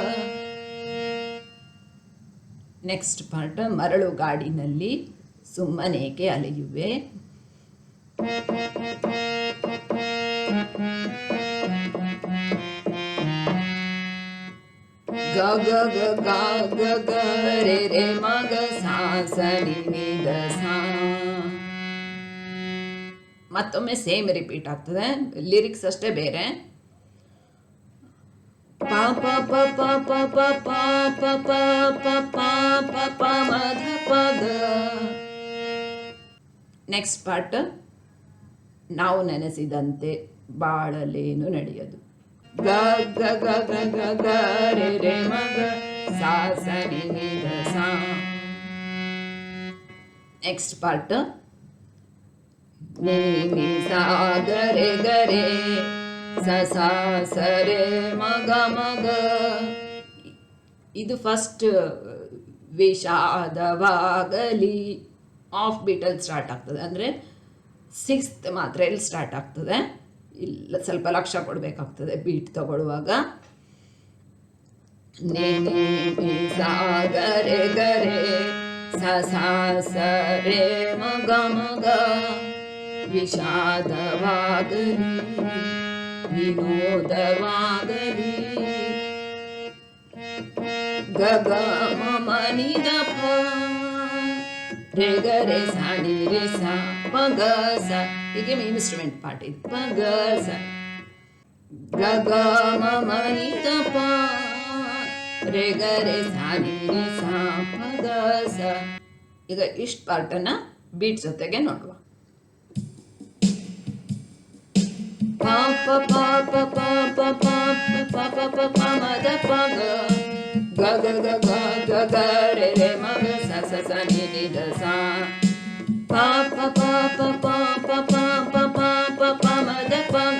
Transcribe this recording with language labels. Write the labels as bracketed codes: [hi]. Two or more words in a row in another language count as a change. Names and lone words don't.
[en] next part [kn] ಮರಳು ಗಾಡಿನಲ್ಲಿ ಸುಮ್ಮನೇಕೆ ಅಲೆಯುವೆ. ಗ ಗ ಗ ಗ ಗ ಗ ರೇ ರೇ ಮ ಗ ಸಾ ಸ ನಿ ನಿ ಧ ಸಾ. ಮತ್ತೊಮ್ಮೆ [en] same repeat [kn] ಆಗ್ತದೆ, ಲಿರಿಕ್ಸ್ ಅಷ್ಟೇ ಬೇರೆ. ಪ ಪ ಪ ಪ ಪ ಪ ಪ ಪ ಪ ಪ ಪ ಪ ಪ ಮ ಧ ಪ ಗ. [en] next part [kn] ನಾವು ನೆನೆಸಿದಂತೆ ಬಾಳಲೇನು ನಡೆಯದು. ಗ ಗ ಗ ಗ ಗ ಗ ರೇ ರೇ ಮ ಗ ಸಾ ಸ ನಿ ನಿ ಧ ಸಾ. [en] next part [kn] ನಿ ನಿ ಸಾ ಗ ರೇ ಗ ರೇ ಸ ಸಾ ಸ ರೇ ಮ ಗ ಮ ಗ. ಇದು ಫಸ್ಟ್ ವಿಷಾದವಾಗಲಿ ಆಫ್ ಬೀಟಲ್ಲಿ ಸ್ಟಾರ್ಟ್ ಆಗ್ತದೆ, ಅಂದರೆ 6th ಮಾತ್ರೆಯಲ್ಲಿ ಸ್ಟಾರ್ಟ್ ಆಗ್ತದೆ. ಇಲ್ಲ ಸ್ವಲ್ಪ ಲಕ್ಷ್ಯ ಕೊಡಬೇಕಾಗ್ತದೆ ಬೀಟ್ ತಗೊಳ್ಳುವಾಗ. ನಿ ನಿ ನಿ ಸಾ ಗ ರೇ ಗ ರೇ ಸ ಸಾ ಸ ರೇ ಮ ಗ ಮ ಗ. ವಿಷಾದವಾಗಲಿ ವಿನೋದವಾಗಲಿ ಗ ಗ ಮ ಮ ನಿ ದ ಪ. ರೇ ಗ ರೇ ಸಾ ನಿ ರೇ ಸಾ ಪ ಗ ಸ. ಹೀಗೆ [en] instrument part [kn] ಇದು. ಪ ಗ ಸ ಗ ಗ ಮ ಮ ನಿ ದ ಪ. ರೇ ಗ ರೇ ಸಾ ನಿ ರೇ ಸಾ ಪ ಗ ಸ. ಈಗ ಇಷ್ಟು ಪಾರ್ಟನ್ನು ಬೀಟ್ ಜೊತೆಗೆ ನೋಡುವ. ಪ ಪ ಪ ಪ ಪ ಪ ಪ ಪ ಪ ಪ ಪ ಮ ದ ಪ ಗ. ಗ ಗ ಗ ಗ ಗ ಗ ರೇ ರೇ ಮ ಗ ಸ ಸ ಸ ನಿ ನಿ ಧ ಸಾ. ಪ ಪ ಪ ಪ ಪ ಪ ಪ ಪ ಪ ಪ ಪ ಮ ದ ಪ ಗ.